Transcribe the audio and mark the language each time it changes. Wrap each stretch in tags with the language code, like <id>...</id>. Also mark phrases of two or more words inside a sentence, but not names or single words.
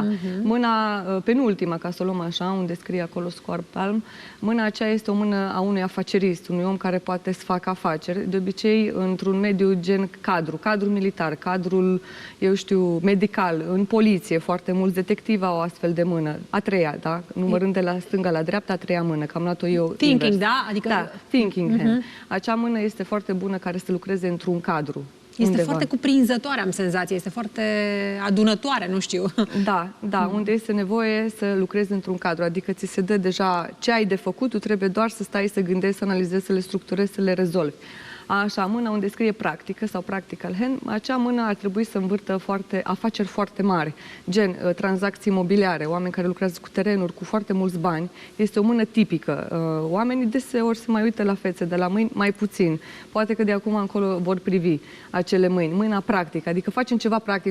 <ro>Mâna penultima, ca să o luăm așa, unde scrie acolo</ro> <en>Square Palm,</en> <ro>mâna aceea este o mână a unui afacerist, unui om care poate să facă afaceri, de obicei într-un mediu gen cadru militar, cadrul, eu știu, medical, în poliție, foarte mulți detectivi au o astfel de mână. A treia, da? Numărând de la stânga la dreapta, a treia mână, că am luat-o eu thinking, invers. da? Adică... Da,</ro> <en>thinking hand.</en> <ro>Acea mână este foarte bună care să lucreze într-un cadru. Este undeva. Foarte cuprinzătoare, am senzație, este foarte adunătoare, nu știu. Da, unde este nevoie să lucrezi într-un cadru, adică ți se dă deja ce ai de făcut, tu trebuie doar să stai, să gândești, să analizezi, să le structurezi, să le rezolvi. Așa, mâna unde scrie practică sau</ro> <en>practical hand,</en> <ro>acea mână ar trebui să învârtă afaceri foarte mari, gen tranzacții imobiliare, oameni care lucrează cu terenuri, cu foarte mulți bani. Este o mână tipică. Oamenii deseori se mai uită la fețe, de la mâini mai puțin. Poate că de acum încolo vor privi acele mâini. Mâna practică, adică facem ceva practic.</ro>